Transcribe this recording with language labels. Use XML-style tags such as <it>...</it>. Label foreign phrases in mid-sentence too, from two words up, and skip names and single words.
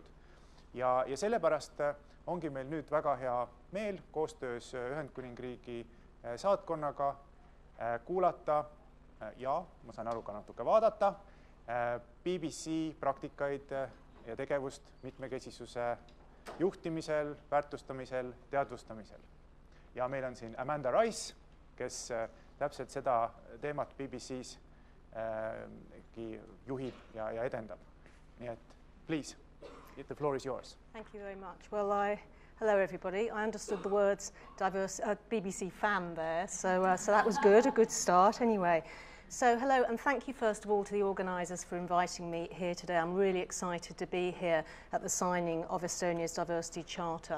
<et>Ja sellepärast ongi meil nüüd väga hea meel koostöös Ühendkuningriigi saatkonnaga kuulata ja ma saan aru ka natuke vaadata BBC praktikaid ja tegevust mitmekesisuse juhtimisel, väärtustamisel, teadvustamisel. Ja meil on siin Amanda Rice, kes täpselt seda teemat BBC-s juhib ja edendab. Nii et,</et> <en>please, the floor is yours. Thank you very much. Well, hello everybody. I understood the words BBC fan there, so that was good, a good start anyway. So hello, and thank you first of all to the organisers for inviting me here today. I'm really excited to be here at the signing of Estonia's Diversity Charter.</en>